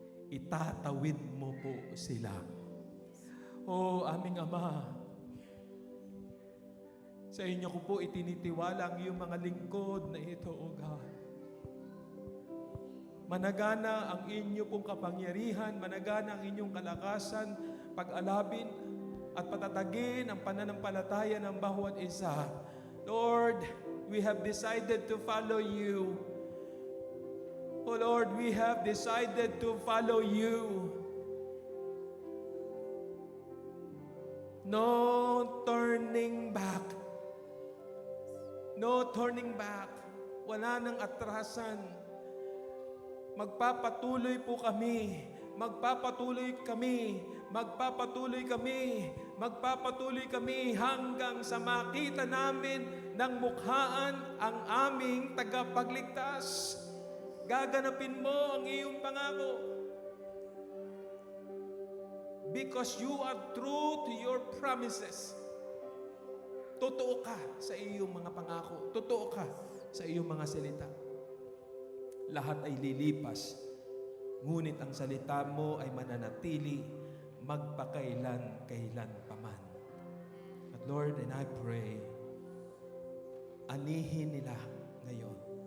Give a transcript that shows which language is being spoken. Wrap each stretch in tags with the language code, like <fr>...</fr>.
<tl>Itatawid mo po sila. O aming Ama, sa inyo ko po itinitiwala ang iyong mga lingkod na ito, O God. Managana ang inyo pong kapangyarihan, managana ang inyong kalakasan, pag-alabin at patatagin ang pananampalataya ng bawat isa.</tl> <en>Lord, we have decided to follow you. Oh Lord, we have decided to follow you. No turning back. No turning back.</en> <tl>Wala nang atrasan. Magpapatuloy po kami. Magpapatuloy kami. Magpapatuloy kami. Magpapatuloy kami hanggang sa makita namin ng mukhaan ang aming tagapagligtas. Gaganapin mo ang iyong pangako.</tl> <en>Because you are true to your promises.</en> <tl>Totoo ka sa iyong mga pangako. Totoo ka sa iyong mga salita. Lahat ay lilipas. Ngunit ang salita mo ay mananatili magpakailan-kailan paman.</tl> <en>But Lord, and I pray,</en> <tl>anihin nila ngayon.</tl>